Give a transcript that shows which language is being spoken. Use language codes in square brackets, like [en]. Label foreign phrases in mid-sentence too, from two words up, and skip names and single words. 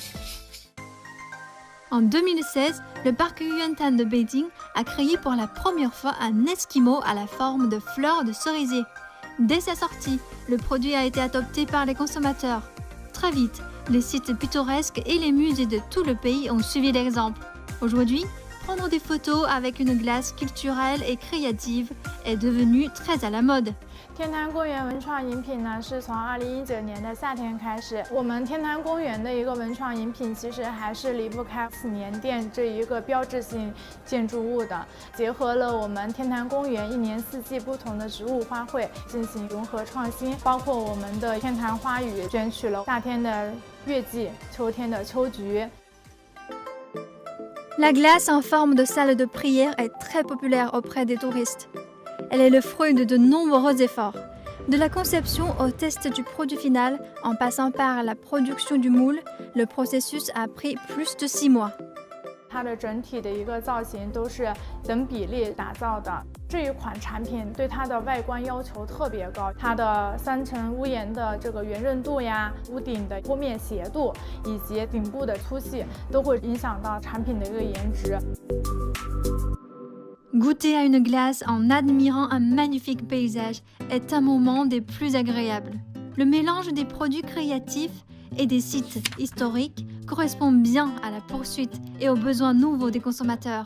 [fr] En 2016, le parc Yuantan de Beijing a créé pour la première fois un esquimau à la forme de fleurs de cerisier. Dès sa sortie, le produit a été adopté par les consommateurs. Très vite, les sites pittoresques et les musées de tout le pays ont suivi l'exemple. Aujourd'hui, prendre des photos avec une glace culturelle et créative est devenu très à la mode. [zh] 天坛公园文创饮品呢，是从2019年的夏天开始，我们天坛公园的一个文创饮品，其实还是离不开祈年殿这一个标志性建筑物的，结合了我们天坛公园1年4季不同的植物花卉进行融合创新，包括我们的天坛花语选取了夏天的月季、秋天的秋菊。 [fr] La glace en forme de salle de prière est très populaire auprès des touristes. Elle est le fruit de nombreux efforts, de la conception au test du produit final, en passant par la production du moule. Le processus a pris plus de 6 mois. [zh] 它的整体的一个造型都是等比例打造的。这一款产品对它的外观要求特别高，它的3层屋檐的这个圆润度呀、屋顶的坡面斜度以及顶部的粗细，都会影响到产品的一个颜值。 [fr] Goûter à une glace en admirant un magnifique paysage est un moment des plus agréables. Le mélange des produits créatifs et des sites historiques correspond bien à la poursuite et aux besoins nouveaux des consommateurs.